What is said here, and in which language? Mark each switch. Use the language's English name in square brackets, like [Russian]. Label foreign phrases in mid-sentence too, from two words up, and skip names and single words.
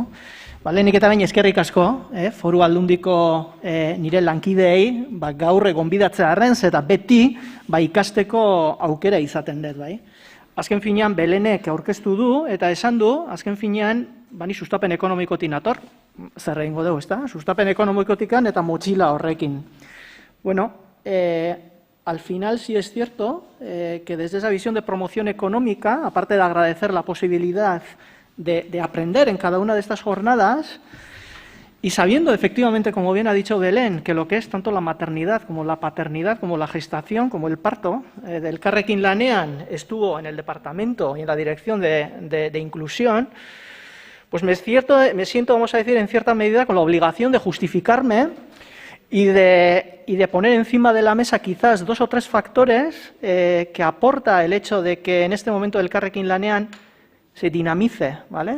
[Basque] Lehenik eta behin eskerrik asko, Foru Aldundiko nire lankideei, gaur gonbidatzea arrenz, eta beti ikasteko aukera izaten dut, bai. Azken finean, Belenek aurkeztu du, eta esan du, azken finean, ni sustapen ekonomikotik nator, zer egingo dugu, ezta? Sustapen ekonomikotikan eta motxila horrekin. Bueno, [Spanish] al final sí es cierto que desde esa visión de promoción económica, aparte de agradecer la posibilidad de aprender en cada una de estas jornadas, y sabiendo efectivamente, como bien ha dicho Belén, que lo que es tanto la maternidad como la paternidad, como la gestación, como el parto, del Elkarrekin Lanean estuvo en el departamento y en la dirección de inclusión, pues me siento, vamos a decir, en cierta medida con la obligación de justificarme y de poner encima de la mesa quizás 2 o 3 factores que aporta el hecho de que en este momento el Elkarrekin Lanean se dinamice, ¿vale?